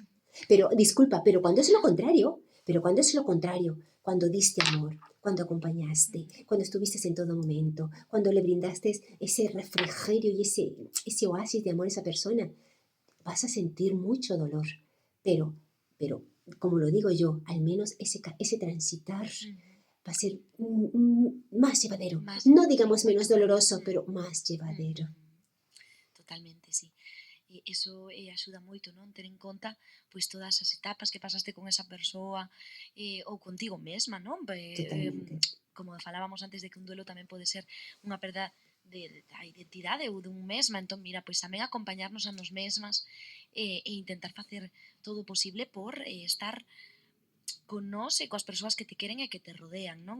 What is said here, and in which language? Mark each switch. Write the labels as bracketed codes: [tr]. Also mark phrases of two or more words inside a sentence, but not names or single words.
[es] Pero, disculpa, cuando es lo contrario, cuando diste amor, cuando acompañaste, cuando estuviste en todo momento, cuando le brindaste ese refrigerio y ese oasis de amor a esa persona, vas a sentir mucho dolor. Pero, como lo digo yo, al menos ese transitar va a ser más llevadero. Más. No digamos menos doloroso, pero más llevadero. [gl] Totalmente, sí. E iso axuda moito, non? Ter en conta pois todas as etapas que pasaste con esa persoa ou contigo mesma, non? Totalmente. Como falábamos antes de que un duelo tamén pode ser unha perda da identidade ou dun mesma, entón mira, pois tamén acompañarnos a nos mesmas e intentar facer todo o posible por estar con nós e coas persoas que te queren e que te rodean, non?